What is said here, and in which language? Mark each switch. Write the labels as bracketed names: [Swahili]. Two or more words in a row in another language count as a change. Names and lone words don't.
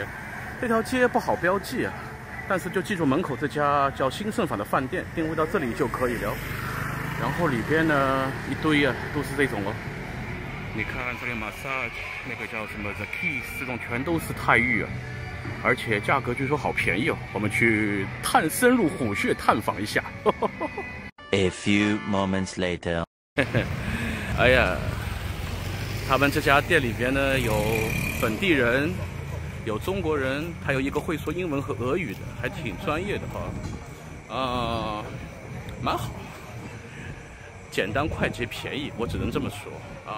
[Chinese] 這條街不好標記啊，但是就記住門口這家叫新盛坊的飯店，定位到這裡就可以了。然後裡邊呢一堆啊，都是這種哦。你看這裡 massage 那個叫什麼 The Keys，這種全都是泰浴啊，而且價格據說好便宜哦。我們去深入虎穴探訪一下。 [English] A few moments later， [Chinese] 哎呀。他們這家店裡邊呢，有本地人，有中國人，還有一個會說英文和俄語的，還挺專業的哈。蠻好，簡單快捷便宜，我只能這麼說啊。